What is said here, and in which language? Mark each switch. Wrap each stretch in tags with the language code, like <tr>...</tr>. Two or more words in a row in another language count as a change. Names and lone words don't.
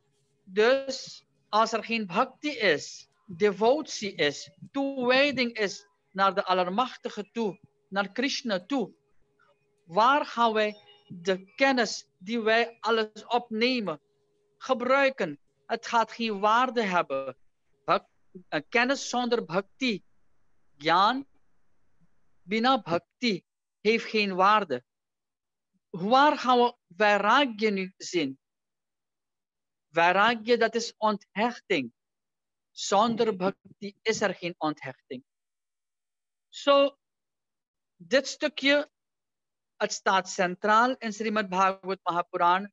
<nl>Dus als er geen bhakti is, devotie is, toewijding is naar de Allermachtige toe, naar Krishna toe, waar gaan wij de kennis die wij alles opnemen, gebruiken? Het gaat geen waarde hebben. Kennis zonder bhakti,</nl> <hi>ज्ञान, बिना भक्ति,</hi> <nl>heeft geen waarde. Waar gaan we vairagya nu zien? Vairagya, dat is onthechting. Zonder bhakti is er geen onthechting. Dit stukje, het staat centraal in Srimad Bhagavad Mahapuran.</nl>